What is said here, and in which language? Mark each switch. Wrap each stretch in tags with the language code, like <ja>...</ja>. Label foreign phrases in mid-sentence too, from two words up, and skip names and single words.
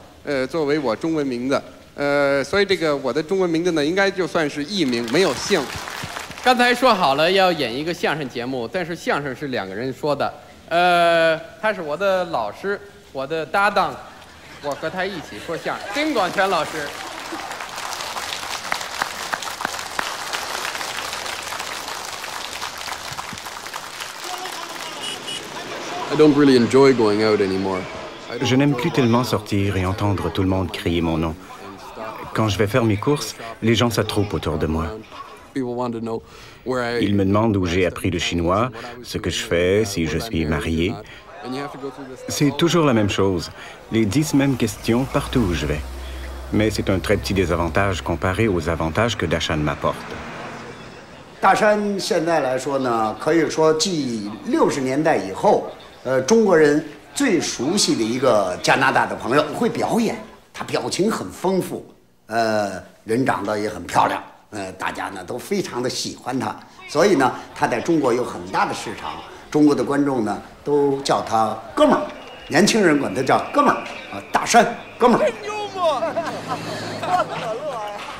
<zh>作为我中文名字，所以这个我的中文名字呢，应该就算是艺名，没有姓。刚才说好了要演一个相声节目，但是相声是2个人说的，他是我的老师，我的搭档，我和他一起说相声，丁广泉老师。</zh> <en>I don't really enjoy going out anymore.</en> <fr>Je n'aime plus tellement sortir et entendre tout le monde crier mon nom. Quand je vais faire mes courses, les gens s'attroupent autour de moi. Ils me demandent où j'ai appris le chinois, ce que je fais, si je suis marié. C'est toujours la même chose, les 10 mêmes questions partout où je vais. Mais c'est un très petit désavantage comparé aux avantages que Dashan m'apporte.</fr> <zh>大山现在来说呢，可以说继60年代以后，中国人最熟悉的一个加拿大的朋友，会表演，他表情很丰富，人长得也很漂亮，大家呢都非常的喜欢他，所以呢，他在中国有很大的市场，中国的观众呢都叫他哥们儿，年轻人管他叫哥们儿，大山哥们儿。真幽默，可乐呀！</zh>